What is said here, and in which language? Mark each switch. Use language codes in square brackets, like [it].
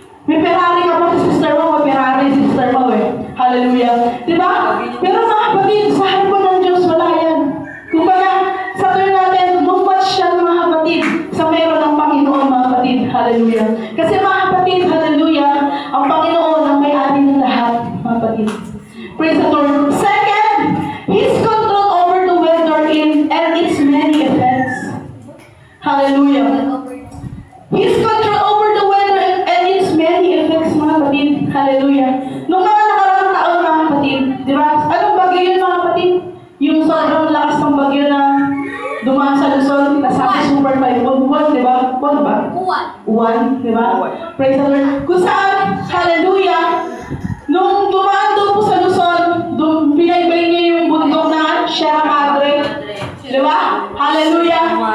[tl] May Ferrari ka pa sa sister mo, may Ferrari sister mo eh. Hallelujah. Diba? Pero mga kapatid, sa harapan ng Diyos, wala yan. Kumbaga, sa turn natin, mumatch siya mga kapatid sa meron ng Panginoon, mga kapatid. Hallelujah. Kasi mga kapatid, hallelujah, ang Panginoon ang may-ari ng lahat, mga kapatid. [en] Praise the Lord. Second, His control over the weather and its many effects. Hallelujah. His control over the weather and its many effects, [tl] mga kapatid. Hallelujah. Nung mga nakaraang taon, mga kapatid, di ba? Anong bagyo yun, mga kapatid? Yung sobrang lakas ng bagyo na dumaan sa Luzon, nasabi super typhoon. Di ba? One ba? One, di ba? [en] Praise the Lord. [tl] Kung saan, hallelujah, nung dumaan doon po sa Luzon, binaybay niya yung bundok na Sierra Madre. Di ba? Hallelujah.